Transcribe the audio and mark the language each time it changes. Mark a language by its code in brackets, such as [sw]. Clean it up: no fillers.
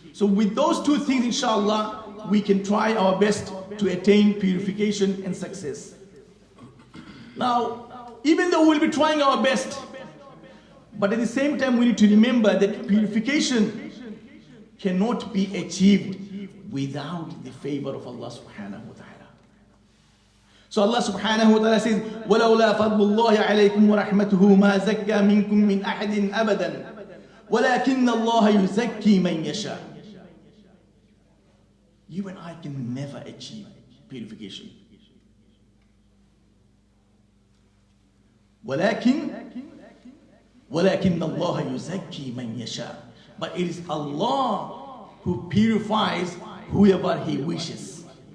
[en] So with those two things, inshallah, we can try our best to attain purification and success. Now, even though we'll be trying our best, but at the same time we need to remember that purification cannot be achieved without the favor of Allah subhanahu wa ta'ala. So Allah subhanahu wa ta'ala says, [ar] وَلَوْلَا فَضْلُ اللَّهِ عَلَيْكُمْ وَرَحْمَتُهُ مَا زَكَّى مِنْكُمْ مِنْ أَحَدٍ أَبَدًا وَلَكِنَّ اللَّهَ يُزَكِّي مَنْ يَشَاءُ. [en] You and I can never achieve purification. [ar] وَلَكِنَّ اللَّهَ يُزَكِّي مَنْ يَشَاءُ. [en] But it is Allah who purifies whoever He wishes.